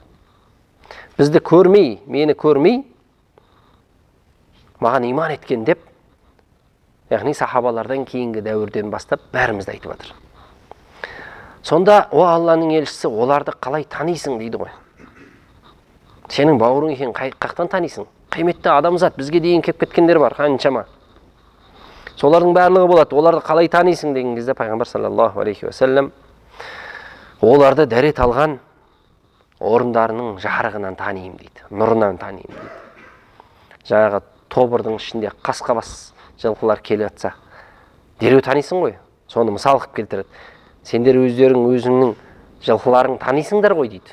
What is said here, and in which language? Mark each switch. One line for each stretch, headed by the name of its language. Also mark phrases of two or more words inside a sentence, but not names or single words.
Kazakh: Бізді көрмей, мені көрмей, маған иман еткен деп, яғни сахабалардан кейінгі дәуірден бастап бәрімізді айтып жатыр. Сонда о Алланың елшісі, оларды қалай танисың дейді ғой. Сенің бауырың екен қақтан танисың? Қиметті адамзат, бізге дейін кеп кеткендер бар, қаншама. Солардың барлығы болады. Оларды қалай танисың деген кезде пайғамбар
Arabic: صلى الله عليه وسلم
Kazakh: оларды дәрет алған орындарының жарығынан танимын дейді, нұрынан танимын дейді. Жаңағы тобырдың ішінде қасқабас жылқылар келіп жатса, дереу танисың ғой. Соны мысал қылып келтіреді. Сендер өзіңнің жылқыларың танисыңдар ғой дейді.